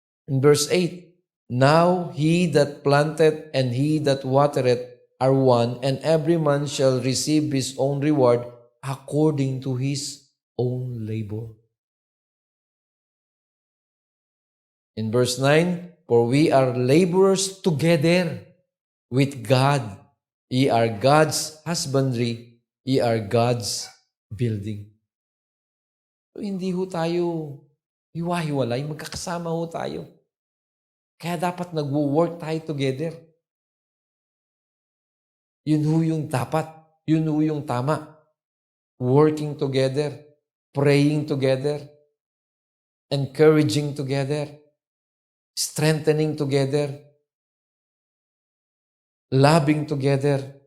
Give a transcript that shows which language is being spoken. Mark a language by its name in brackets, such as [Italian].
[English] In verse 8, now he that planteth and he that watereth are one, and every man shall receive his own reward according to his own labor. In verse 9, for we are laborers together with God. Ye are God's husbandry, ye are God's building. [Filipino] So, hindi ho tayo hiwa-hiwalay, magkakasama ho tayo. Kaya dapat nagwo-work tayo together. Yun ho yung dapat, yun ho yung tama. [English] Working together, praying together, encouraging together, strengthening together, loving together.